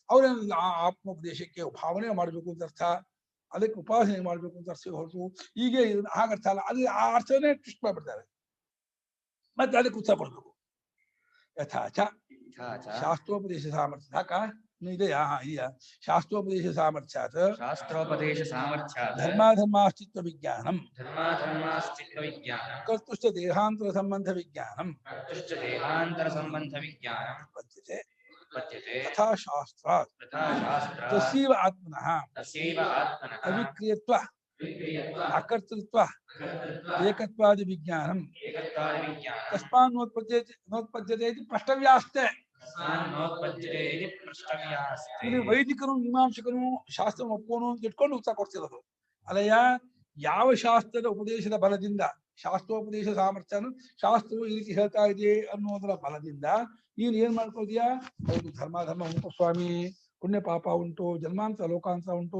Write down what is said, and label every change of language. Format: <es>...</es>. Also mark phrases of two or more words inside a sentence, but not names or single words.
<kn>ಅವ್ರೇನ ಆ ಆತ್ಮೋಪದೇಶಕ್ಕೆ ಭಾವನೆ ಮಾಡ್ಬೇಕು ಅಂತ ಅರ್ಥ, ಅದಕ್ಕೆ ಉಪಾಸನೆ ಮಾಡ್ಬೇಕು ಅಂತ ಅರ್ಥ ಹೊರತು ಹೀಗೆ ಹಾಗರ್ಥ ಅಲ್ಲ. ಅದು ಆ ಅರ್ಥವನ್ನೇ ಟ್ವಿಸ್ಟ್ ಮಾಡ್ಬಿಡ್ತಾರೆ, ಮತ್ತೆ ಅದಕ್ಕೆ ಉತ್ತರ ಕೊಡ್ಬೇಕು.</kn> <sa>ಯಥಾಚ ಶಾಸ್ತ್ರೋಪದೇಶ ಸಾಮರ್ಥ್ಯ.</sa> <kn>ಸಾಕ ಇದೆಯಾ? ಇದೆಯಾ?</kn> <sa>ಶಾಸ್ತ್ರೋಪದೇಶ ಸಾಮರ್ಥ್ಯಾತ್ ಧರ್ಮಾಧರ್ಮಾಸ್ತಿತ್ವ ವಿಜ್ಞಾನಂ ಕರ್ತುಶ್ಚ ದೇಹಾಂತರ ಸಂಬಂಧ ವಿಜ್ಞಾನಂ ತಥಾ ಶಾಸ್ತ್ರಾತ್ ತಸ್ಯೈವ ಆತ್ಮನಃ ಅವಿಕ್ರಿಯತ್ವ ಅಕರ್ತೃತ್ವ ಏಕತ್ವಾದಿ ವಿಜ್ಞಾನಂ ತಸ್ಮಾನ್ನೋತ್ಪದ್ಯತೆ ಇತಿ ಪ್ರಷ್ಟವ್ಯಾಸ್ತೆ. ನೋತ್ಪದ್ಯತೆ ಇತಿ ಪೃಷ್ಟವ್ಯಾಸ್ತೆ.</sa> <kn>ಇಲ್ಲಿ ವೈದಿಕನು ಮೀಮಾಂಸಕನು ಶಾಸ್ತ್ರ ಒಪ್ಪೋನು ಅಂತ ಇಟ್ಕೊಂಡು ಉತ್ತರ ಕೊಡ್ತಿರೋದು. ಅಲ್ಲಯ್ಯ, ಯಾವ ಶಾಸ್ತ್ರದ ಉಪದೇಶದ ಬಲದಿಂದ, ಶಾಸ್ತ್ರೋಪದೇಶ ಸಾಮರ್ಥ್ಯನು ಶಾಸ್ತ್ರವು ಈ ರೀತಿ ಹೇಳ್ತಾ ಇದೆ ಅನ್ನೋದರ ಬಲದಿಂದ ನೀನು ಏನ್ ಮಾಡ್ಕೊಳ್ತೀಯ? ಹೌದು, ಧರ್ಮ ಉಂಟು ಸ್ವಾಮಿ, ಪುಣ್ಯ ಪಾಪ ಉಂಟು, ಜನ್ಮಾಂತರ ಲೋಕಾಂತರ ಉಂಟು.</kn>